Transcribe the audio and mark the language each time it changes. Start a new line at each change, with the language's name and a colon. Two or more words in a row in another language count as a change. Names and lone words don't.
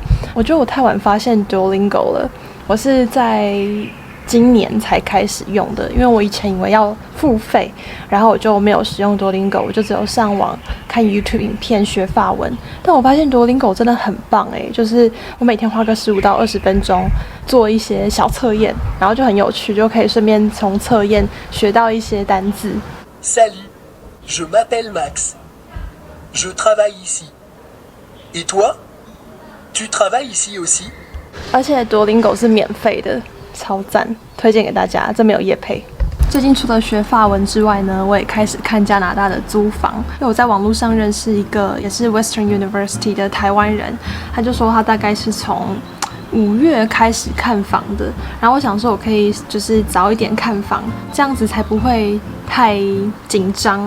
Chinese: 我觉得我太晚发现 Duolingo 了，我是在今年才开始用的，因为我以前以为要付费，然后我就没有使用 Duolingo， 我就只有上网看 YouTube 影片学法文。但我发现 Duolingo 真的很棒欸，就是我每天花个15到20分钟做一些小测验，然后就很有趣，就可以顺便从测验学到一些单字。
French: Salut, je m'appelle Max. Je travaille ici. Et toi? Tu travailles ici aussi?
Chinese: 而且 Duolingo 是免费的，超赞，推荐给大家，这没有业配。最近除了学法文之外呢，我也开始看加拿大的租房。因为我在网络上认识一个也是 Western University 的台湾人，他就说他大概是从 5月开始看房的，然后我想说我可以就是早一点看房，这样子才不会太紧张。